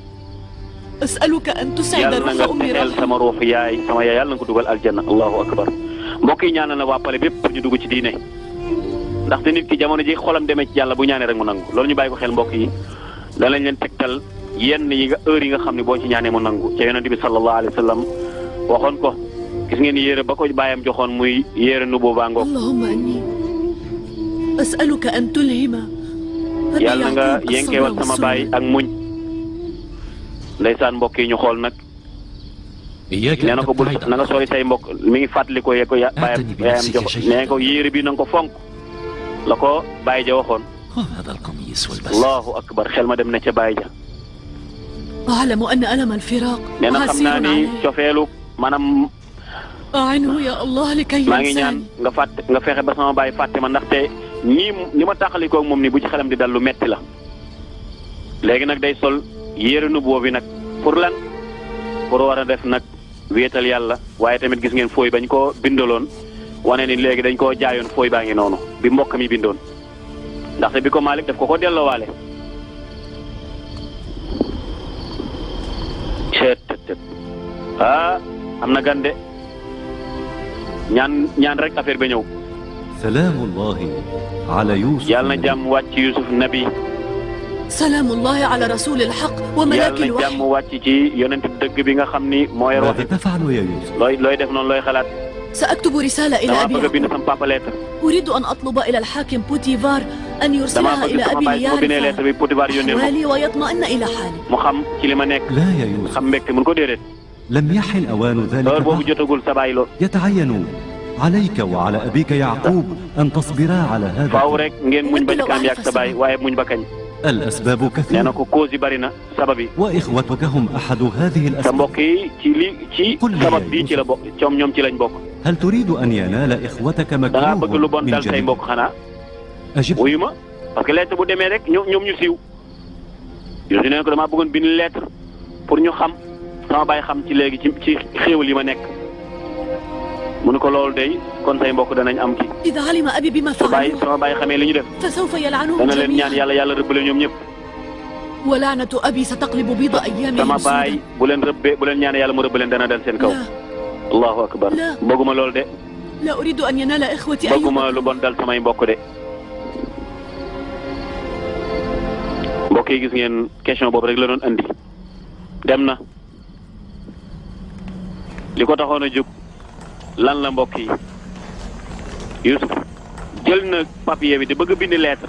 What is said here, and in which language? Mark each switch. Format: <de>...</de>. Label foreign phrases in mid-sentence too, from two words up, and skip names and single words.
<wo>yàlla na nga texeel sama ruux yaay sama yaay yàlla na nga ko dugal aljanna</wo> <ar>الله أكبر</ar> <wo>mbokk yi ñaanal na waa pale bépp pour ñu dugg ci diine ndaxte nit ki jamono ji xolam demee ci yàlla bu ñaanee rek mu nangu loolu ñu bàyyi ko xel mbokk yi danañ leen tegtal yenn yi nga heure yi nga xam ne boo ci ñaanee mu nangu ca yonent bi</wo> <ar>صلى الله عليه وسلم</ar> <wo>waxoon ko gis ngeen yére ba ko bàyyam joxoon muy yére nu boobaa ngoog</wo> <ar>اللهم إني أسألك أن تلهم</ar> <wo>yàlla nga yenkeewal sama baay ak muñ ndeysaan mbokk yi ñu xool nag nee na ko bul na nga sori say mbokk mi ngi fàttali ko ye ko baayam jox nee ko yére bi na nga ko fonk la ko baay ja waxoon</wo> <ar>الله أكبر</ar> <wo>xel ma dem na ca baay ja</wo> <ar>أعلم أن ألم الفراق</ar> <wo>nee na xam naa ni cofeelu maanaam</wo> <ar>أعنه يا الله لكي</ar> <wo>maa ngi ñaan</wo> <ar>ينساني</ar> <wo>nga fexe ba sama baay fàtte ma ndaxte nii ni ma tàqalikoo moom ni bu ci xelam di dal lu metti la léegi nag day sol yére nu boobu nag pour lan pour war a def nag wéetal yàlla waaye tamit gis ngeen fooy bañ koo bindaloon wane ni léegi dañ koo jaayoon fooy baa ngi noonu bi mbokk mi bindoon ndaxte bi ko Malick daf ko delloowaale ceet am na gande ñaan rek affaire ba ñëw</wo> <ar>سلام الله على يوسف</ar> <wo>yàlla na jàmm wàcc Yusuf nabi</wo> <ar>سلام الله على رسول الحق وملاك</ar> <wo>yàlla na jàmm</wo> <ar>الوحي</ar> <wo>wàcc ci yonent dëgg bi nga xam ni mooy wax</wo> <ar>ماذا تفعل يا يوسف؟</ar> <wo>looy def noonu looy xalaat</wo> <ar>سأكتب رسالة إلى</ar> <wo>dama</wo> <ar>أبي</ar> <wo>bëgg a bind</wo> <ar>يعقوب</ar> <wo>sama papa lettre</wo> <ar>أريد أن أطلب إلى الحاكم بوتيفار أن</ar> <wo>dama</wo> <ar>يرسلها</ar> <wo>bëgg</wo> <ar>إلى</ar> <wo>sama</wo> <ar>أبي</ar> <wo>baay su ma bindee lettre</wo> <ar>ليعرف</ar> <wo>bi Potifar yónnee ma</wo> <ar>أحوالي ويطمئن إلى حالي</ar> <wo>mu xam ci li ma nekk</wo> <ar>لا يا يوسف</ar> <wo>xam mbégte mun ko déedéet</wo> <ar>لم يحن أوان ذلك</ar> <wo>heure boobu</wo> <ar>بعد.</ar> <wo>jotagul sa baay lo</wo> <ar>يتعين عليك وعلى أبيك يعقوب أن تصبرا على هذا</ar> <wo>faaw rek ngeen muñ ba ci kanam yàgg sa baay waaye muñ ba kañ</wo> <ar>الأسباب</ar> <wo>nee na</wo> <ar>كثيرة</ar> <wo>ko cause yi bari na sabab yi</wo> <ar>وإخوتك هم أحد هذه</ar> <wo>sa</wo> <ar>الأسباب.</ar> <wo>mbokk yi ci sabab bii ci la bokk ñoom ci lañ bokk</wo> <ar>هل تريد أن ينال إخوتك</ar> <wo>da ngaa bëgg lu</wo> <ar>مكروه</ar> <wo>bon</wo> <ar>من</ar> <wo>dal say</wo> <ar>جديد؟</ar> <wo>mbokk xanaa</wo> <ar>أجب.</ar> <wo>wuyu ma</wo> <fr>parce que</fr> <wo>lettre bu demee rek ñoom ñu siiw yow si neen ko damaa bëggoon bind lettre pour ñu xam sama baay xam ci léegi ci xéewal yi ma nekk mu ne ko loolu day kon say mbokk danañ am ki</wo> <ar>إذا علم أبي بما فعل</ar> <wo>sama baay xamee li ñu def</wo> <ar>فسوف يلعنهم</ar> <wo>dana leen ñaan</wo> <ar>جميعا</ar> <wo>yàlla rëbb leen ñoom ñëpp</wo> <ar>ولعنة أبي ستقلب بيض أيامه</ar> <wo>sama baay</wo> <ar>سودا</ar> <wo>bu leen rëbbee bu leen ñaan yàlla mu rëbb leen dana dal seen kaw</wo> <ar>لا الله أكبر لا.</ar> <wo>bëgguma loolu de</wo> <ar>لا أريد أن ينال إخوتي أي</ar> <wo>bëgguma lu bon dal samay mbokk de mbokk yi gis ngeen question boobu rek la doon andi dem na li ko taxoon a jóg lan la mbokk yi Youssouf jël na papier bi di bëgg a bind lettre</wo>